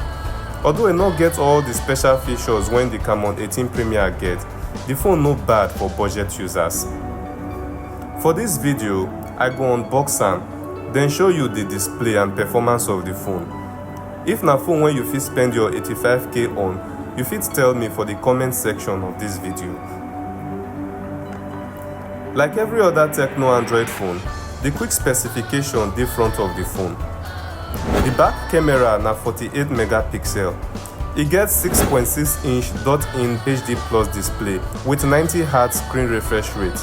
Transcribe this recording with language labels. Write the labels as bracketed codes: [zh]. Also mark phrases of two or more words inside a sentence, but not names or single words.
[pcm] Although e no get all the special features when the Camon 18 Premier get, the phone no bad for budget users. For this video, I go unbox am, then show you the display and performance of the phone. If na phone wey you fit spend your 85k on, you fit tell me for the comment section of this video. Like every other Tecno Android phone, the quick specification dey front of the phone. The back camera na 48 megapixel. E get 6.6-inch dot-in HD Plus display with 90Hz screen refresh rate.